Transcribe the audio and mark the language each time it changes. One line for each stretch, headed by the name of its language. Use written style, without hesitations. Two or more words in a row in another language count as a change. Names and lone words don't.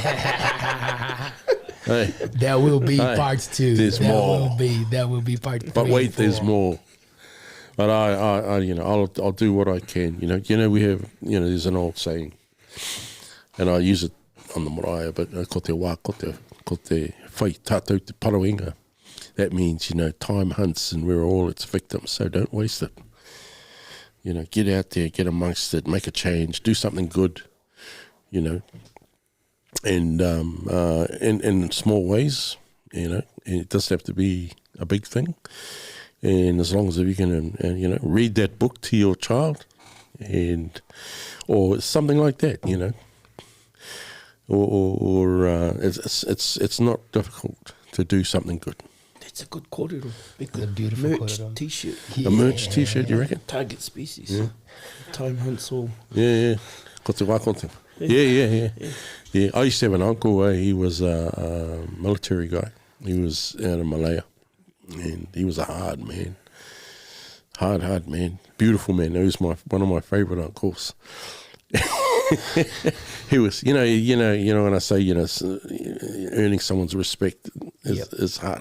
English: Hey. There will be part 2. There's more. There will be part 3. But wait, there's more. But I'll do what I can. We have, there's an old saying, and I use it on the marae, but
Māori: ko te wā, ko te whai tātou te parawenga.
English: That means, time hunts and we're all its victims, so don't waste it. Get out there, get amongst it, make a change, do something good, and in small ways, it doesn't have to be a big thing. And as long as you can, read that book to your child, or something like that, it's not difficult to do something good. It's a good kōrero. A beautiful merch kōrero. T-shirt. A merch T-shirt, you reckon? Target species. Yeah. Time hunts all. Yeah.
Māori: Ko te wā, ko te.
English: Yeah. I used to have an uncle. He was a military guy. He was out of Malaya, and he was a hard man. Hard man. Beautiful man. He was one of my favourite uncles. He was, when I say, earning someone's respect is hard.